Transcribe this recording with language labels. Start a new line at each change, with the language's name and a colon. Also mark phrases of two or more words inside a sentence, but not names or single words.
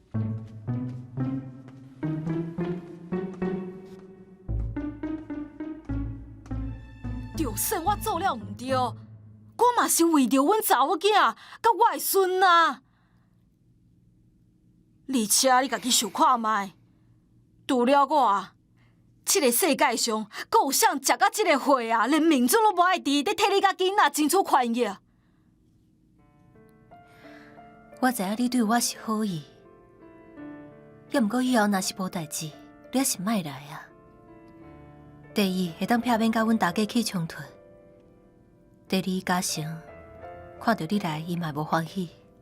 Min Nan Chinese: 就算我做了唔对，我嘛是为着阮查某囝甲我的孙啊。而且你家己想看卖，除了我，这个世界上，阁有谁食到这个货啊？连面子都无爱治，在替你甲囡仔争取权益。我知影你对我是好意，也毋过以后若是无代志，你还是莫来啊。第一，会当避免甲阮大家起冲突；第二，嘉诚看到你来，伊嘛无欢喜。